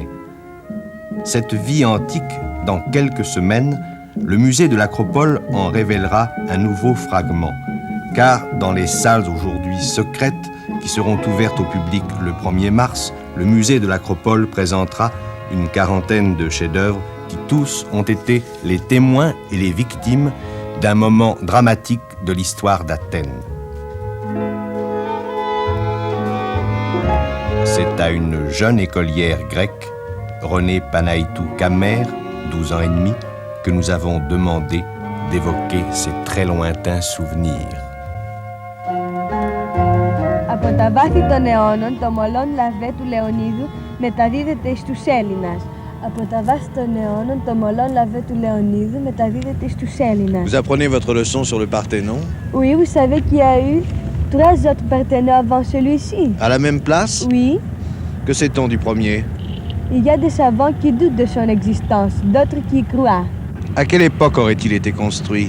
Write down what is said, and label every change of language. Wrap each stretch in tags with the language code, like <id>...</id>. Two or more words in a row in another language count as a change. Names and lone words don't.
<fr>Cette vie antique, dans quelques semaines, le musée de l'Acropole en révélera un nouveau fragment, car dans les salles aujourd'hui secrètes, qui seront ouvertes au public le 1er mars, le musée de l'Acropole présentera une 40aine de chefs-d'œuvre qui tous ont été les témoins et les victimes d'un moment dramatique de l'histoire d'Athènes. C'est à une jeune écolière grecque, Renée Panaïtou Kamer, 12 ans et demi, que nous avons demandé d'évoquer ces très lointains souvenirs.</fr> <el>Από τα βάθη των αιώνων, το μολόν λαβέ του Λεωνίδου μεταδίδεται στους Έλληνας. Από τα βάθη των αιώνων, το μολόν λαβέ του Λεωνίδου μεταδίδεται στους Έλληνας.</el> <fr>Vous apprenez votre leçon sur le Parthénon? Oui, vous savez qu'il y a eu 3 autres partenaient avant celui-ci. À la même place? Oui. Que sait-on du premier? Il y a des savants qui doutent de son existence, d'autres qui y croient. À quelle époque aurait-il été construit?</fr>